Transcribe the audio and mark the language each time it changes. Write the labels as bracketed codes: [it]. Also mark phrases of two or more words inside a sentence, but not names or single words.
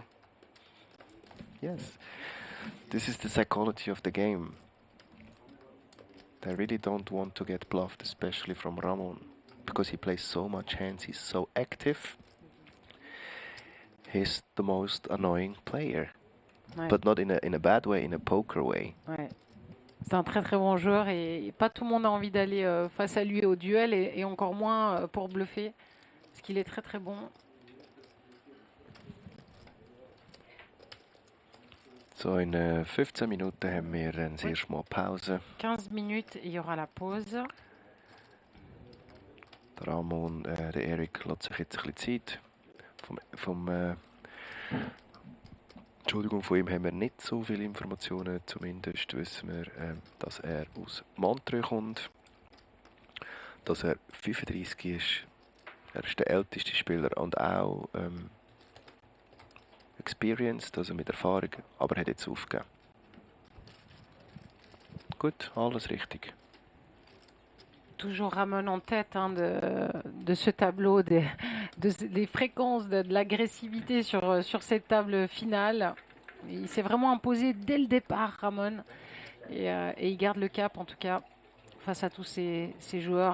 [en] Yes, this is the psychology of the game. They really don't want to get bluffed, especially from Ramon, because he plays so much hands, he's so active. he's the most annoying player. [fr] Ouais. [en] But not in a bad way, in a poker way. [fr] Ouais. C'est un très très bon joueur et pas tout le monde a envie d'aller face à lui au duel et encore moins pour bluffer parce qu'il est très très bon. [de] So in 15 Minuten haben wir das erste Mal Pause. [fr] 15 minutes et il y aura la pause. [de] Der Ramon, der Erik lässt sich jetzt ein bisschen Zeit. Entschuldigung, von ihm haben wir nicht so viele Informationen. Zumindest wissen wir, dass er aus Montreux kommt, dass er 35 ist. Er ist der älteste Spieler und auch experienced, also mit Erfahrung, aber er hat jetzt aufgegeben. Gut, alles richtig. [fr] Toujours Ramon en tête de ce tableau, des fréquences, de l'agressivité sur cette table finale. Il s'est vraiment imposé dès le départ, Ramon. Et il garde le cap, en tout cas, face à tous ces joueurs.